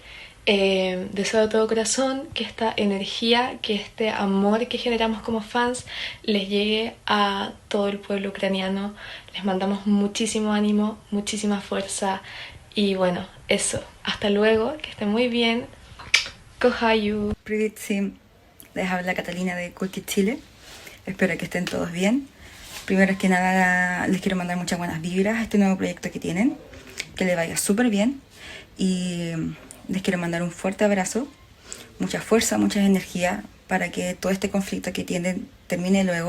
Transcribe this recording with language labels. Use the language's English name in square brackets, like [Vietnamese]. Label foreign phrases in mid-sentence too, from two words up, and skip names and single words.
[Spanish] Deseo de todo corazón que esta energía, que este amor que generamos como fans les llegue a todo el pueblo ucraniano. Les mandamos muchísimo ánimo, muchísima fuerza y bueno, eso. Hasta luego, que estén muy bien. [Ukrainian] Kohayu. [Russian] Привет всем, [Spanish] les habla Catalina de Cool Kids Chile. Espero que estén todos bien. Primero que nada les quiero mandar muchas buenas vibras a este nuevo proyecto que tienen, que les vaya súper bien y les quiero mandar un fuerte abrazo, mucha fuerza, mucha energía para que todo este conflicto que tienen termine luego.